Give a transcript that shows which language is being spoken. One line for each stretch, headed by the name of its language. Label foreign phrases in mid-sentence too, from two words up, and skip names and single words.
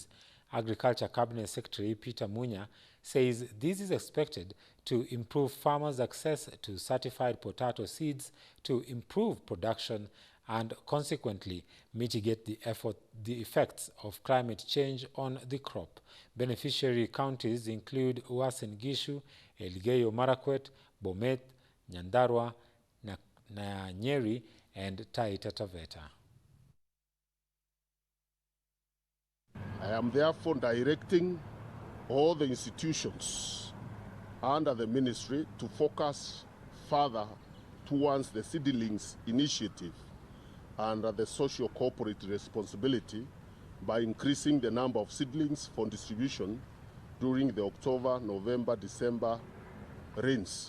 English: Agriculture Cabinet Secretary Peter Munya says this is expected to improve farmers' access to certified potato seeds, to improve production and consequently mitigate the effects of climate change on the crop. Beneficiary counties include Uasin Gishu, Elgeyo Marakwet, Bomet, Nyandarua, Nyeri, and Taita Taveta. I am therefore directing all the institutions under the ministry to focus further towards the Seedlings Initiative under the social corporate responsibility by increasing the number of seedlings for distribution during the October, November, December rains.